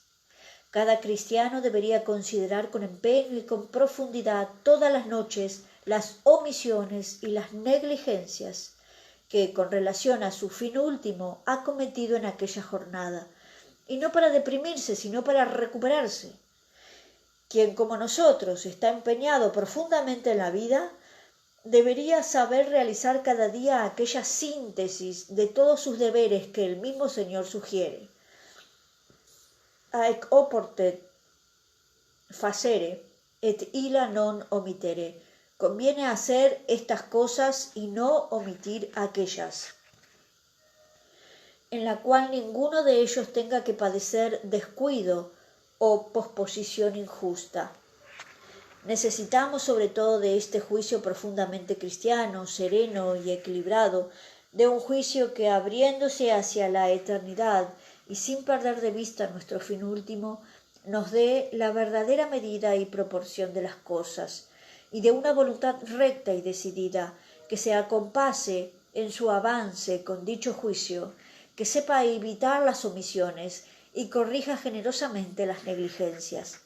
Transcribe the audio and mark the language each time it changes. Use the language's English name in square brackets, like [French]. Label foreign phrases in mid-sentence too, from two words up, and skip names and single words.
[Spanish] Cada cristiano debería considerar con empeño y con profundidad todas las noches las omisiones y las negligencias que, con relación a su fin último, ha cometido en aquella jornada, y no para deprimirse, sino para recuperarse. Quien, como nosotros, está empeñado profundamente en la vida, debería saber realizar cada día aquella síntesis de todos sus deberes que el mismo Señor sugiere. [Latin] Haec oportet facere, et illa non omitere. [Spanish] Conviene hacer estas cosas y no omitir aquellas, en la cual ninguno de ellos tenga que padecer descuido o posposición injusta. Necesitamos sobre todo de este juicio profundamente cristiano, sereno y equilibrado, de un juicio que, abriéndose hacia la eternidad y sin perder de vista nuestro fin último, nos dé la verdadera medida y proporción de las cosas, y de una voluntad recta y decidida, que se acompase en su avance con dicho juicio, que sepa evitar las omisiones y corrija generosamente las negligencias.